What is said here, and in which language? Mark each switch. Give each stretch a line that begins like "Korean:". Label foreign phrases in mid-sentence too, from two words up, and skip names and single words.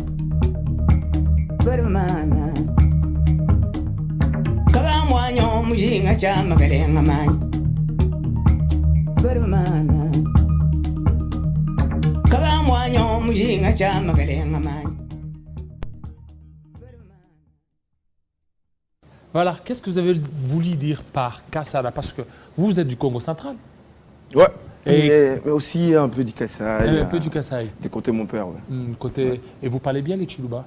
French: Vermana.
Luba-Katanga: Kalamwanyo mujinga chama kalenga manyi.
French: Vermana.
Luba-Katanga: Kalamwanyo mujinga chama kalenga manyi.
French: Voilà, qu'est-ce que vous avez voulu dire par Kassala? Parce que vous êtes du Congo central. Ouais, Et- mais aussi un peu du Kassai. Un peu du Kassai. Du côté de mon père, ouais. Côté... Et vous parlez bien les Chiluba.